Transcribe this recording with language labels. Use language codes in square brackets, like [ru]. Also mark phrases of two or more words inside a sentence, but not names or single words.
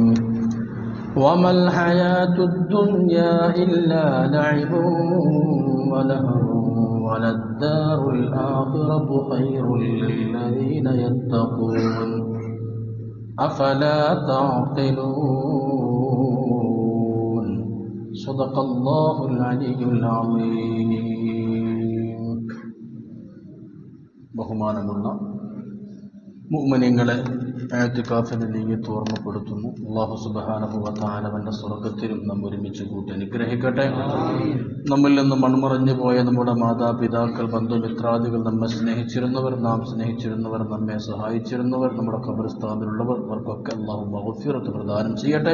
[ar] وما الحياة الدنيا إلا لعب ولهو وللدار الآخرة خير للذين يتقون أفلا تعقلون. صدق الله العلي العظيم. [ml] ബഹുമാനമുള്ള മുഅ്മിനീങ്ങളെ, ഇഅ്തികാഫിന്റെ നിയ്യത്ത് ഓർമ്മപ്പെടുത്തുന്നു. [ar] الله سبحانه وتعالى [ml] അവന്റെ സ്വർഗ്ഗത്തിലും നാം ഒരുമിച്ച് കൂട്ടി അനുഗ്രഹിക്കട്ടെ. നമ്മിൽ നിന്ന് മൺമറഞ്ഞു പോയ നമ്മുടെ മാതാപിതാക്കൾ, ബന്ധുമിത്രാദികൾ, നമ്മെ സ്നേഹിച്ചിരുന്നവർ, നാം സ്നേഹിച്ചിരുന്നവർ, നമ്മെ സഹായിച്ചിരുന്നവർ, നമ്മുടെ ഖബർസ്ഥാനിലുള്ളവർ, അവർക്കൊക്കെ അല്ലാഹു മഗ്ഫിറത്ത് പ്രദാനം ചെയ്യട്ടെ.